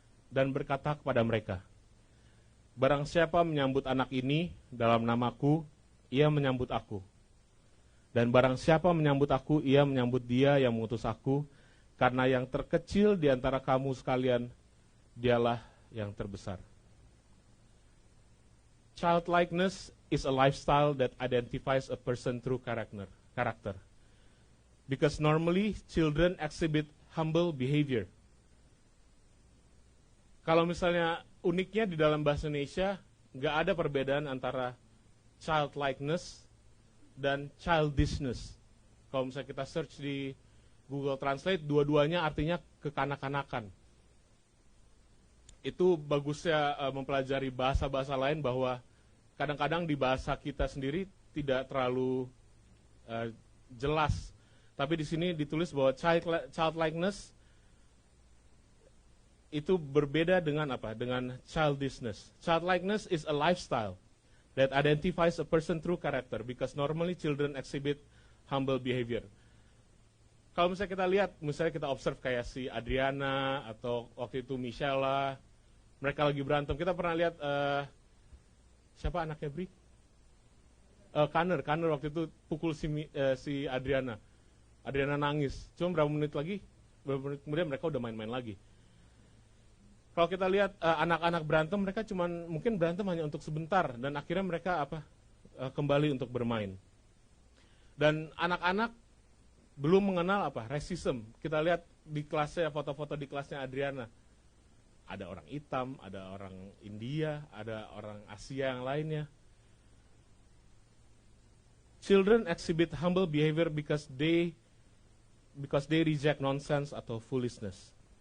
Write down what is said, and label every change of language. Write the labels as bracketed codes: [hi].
[id] Dan berkata kepada mereka, barang siapa menyambut anak ini dalam namaku, ia menyambut aku. Dan barang siapa menyambut aku, ia menyambut dia yang mengutus aku. Karena yang terkecil di antara kamu sekalian, dialah yang terbesar. [en] Childlikeness is a lifestyle that identifies a person through character. Because normally children exhibit humble behavior. [id] Kalau misalnya uniknya di dalam bahasa Indonesia, nggak ada perbedaan antara childlikeness dan childishness. Kalau misalnya kita search di Google Translate, dua-duanya artinya kekanak-kanakan. Itu bagusnya mempelajari bahasa-bahasa lain, bahwa kadang-kadang di bahasa kita sendiri tidak terlalu jelas. Tapi di sini ditulis bahwa childlikeness itu berbeda dengan apa? Dengan childishness. [en] Childlikeness is a lifestyle that identifies a person through character, because normally children exhibit humble behavior. [id] Kalau misalnya kita lihat, misalnya kita observe kayak si Adriana atau waktu itu Michelle, mereka lagi berantem. Kita pernah lihat siapa anaknya Bri? Kanner waktu itu pukul si Adriana. Adriana nangis. Cuma berapa menit kemudian mereka udah main-main lagi. Kalau kita lihat anak-anak berantem, mereka mungkin berantem hanya untuk sebentar, dan akhirnya mereka kembali untuk bermain. Dan anak-anak belum mengenal racism. Kita lihat di kelasnya, foto-foto di kelasnya Adriana. Ada orang hitam, ada orang India, ada orang Asia yang lainnya. [en] Children exhibit humble behavior because they reject nonsense atau foolishness.